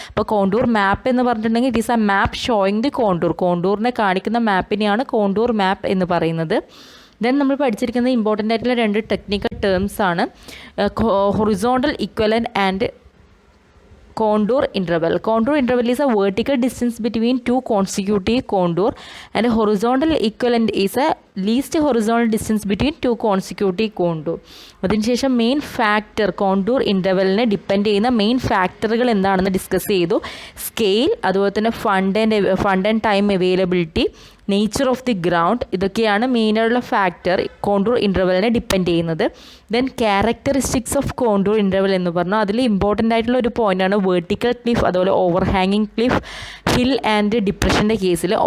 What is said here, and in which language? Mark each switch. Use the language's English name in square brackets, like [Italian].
[Malayalam] അപ്പോൾ കോണ്ടൂർ മാപ്പ് എന്ന് പറഞ്ഞിട്ടുണ്ടെങ്കിൽ [English] It is a map showing the contour. [Malayalam] കോണ്ടൂറിനെ കാണിക്കുന്ന മാപ്പിനെയാണ് കോണ്ടൂർ മാപ്പ് എന്ന് പറയുന്നത്. ദെൻ നമ്മൾ പഠിച്ചിരിക്കുന്നത് ഇമ്പോർട്ടൻ്റ് ആയിട്ടുള്ള 2 ടെക്നിക്കൽ ടേംസ് ആണ്. [English] Horizontal equivalent and contour interval. Contour interval is a vertical distance between 2 consecutive contour, and a horizontal equivalent is a least horizontal distance between 2 consecutive contour. [Malayalam] അതിനുശേഷം main factor contour ഇൻ്റർവെലിനെ depend ചെയ്യുന്ന main ഫാക്ടറുകൾ എന്താണെന്ന് discuss ചെയ്തു. Scale, അതുപോലെ തന്നെ fund and time availability, nature of the ground, ഇതൊക്കെയാണ് മെയിനായിട്ടുള്ള factor contour ഇൻ്റർവെലിനെ depend ചെയ്യുന്നത്. Then characteristics of contour interval എന്ന് പറഞ്ഞാൽ അതിൽ ഇമ്പോർട്ടൻ്റ് ആയിട്ടുള്ള ഒരു പോയിൻ്റാണ് വെർട്ടിക്കൽ ക്ലിഫ്, അതുപോലെ ഓവർഹാങ്ങിങ് ക്ലിഫ്, ഹിൽ ആൻഡ് ഡിപ്രഷൻ്റെ കേസിൽ.